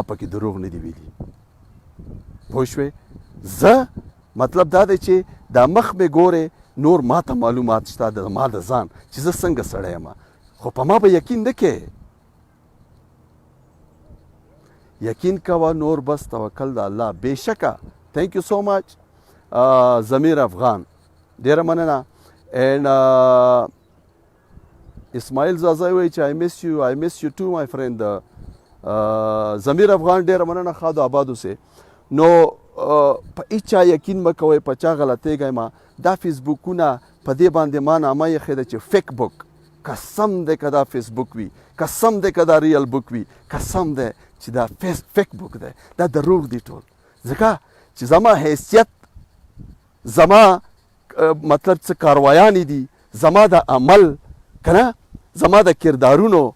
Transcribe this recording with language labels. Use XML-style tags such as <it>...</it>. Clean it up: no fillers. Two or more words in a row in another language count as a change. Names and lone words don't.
<ps>پکې دروغ نه دي ویلي پوه شوې زه مطلب دا دی چې دا مخ مې ګورې نور ما ته معلومات شته د ما د ځان چې زه څنګه سړی یم خو په ما به یقین نه کې یقین کوه نور بس توکل د الله بېشکه</ps> <en>thank you so much</en> <ps>ضمیر افغان ډېره مننه اینډ اسماعیل زازا وایي چې</ps> <en>I miss you too my friend</en> <ps>ضمیر افغان ډېره مننه ښاد آباد اوسې نو په هیچا یقین مه کوئ په چا غلطېږئ ما دا فیسبوکونه په دې باندې ما نامه ایښې ده چې</ps> <en>fake book</en> <ps>قسم دی که دا فیسبوک وي قسم دی که دا</ps> <en>real book</en> <ps>وي قسم دی چې دا</ps> <en>fake book</en> <ps>دی دا دروغ دی ټول ځکه چې زما حیثیت زما مطلب څه کاروایانې دي زما د عمل که نه زما د کردارونو</ps>